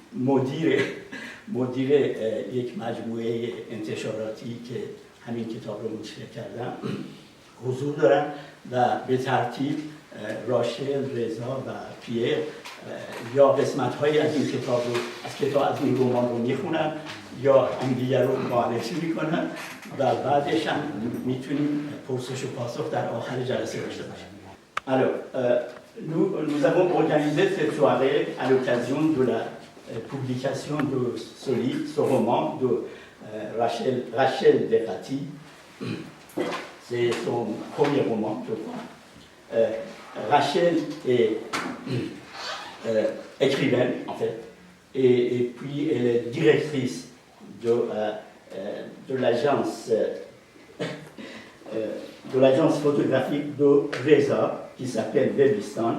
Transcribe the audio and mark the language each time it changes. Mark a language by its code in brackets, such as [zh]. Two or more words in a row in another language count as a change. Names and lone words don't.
[fa] مدیر یک مجموعه انتشاراتی که همین کتاب رو منتشر کردم حضور دارن و به ترتیب راشل، رضا و پیر یا قسمت‌هایی از این کتاب رو از این رمان رو میخونن یا همدیگر رو معرفی میکنن و بعدش هم میتونیم پرسش و پاسخ در آخر جلسه داشته باشیم. [fr] Alors, nous avons organisé cette soirée à l'occasion de la publication de ce livre, ce roman de Rachel Daqati. C'est son premier roman, je crois. Rachel est écrivaine, en fait, et puis elle est directrice de l'agence photographique de Reza, qui s'appelle Bebistan.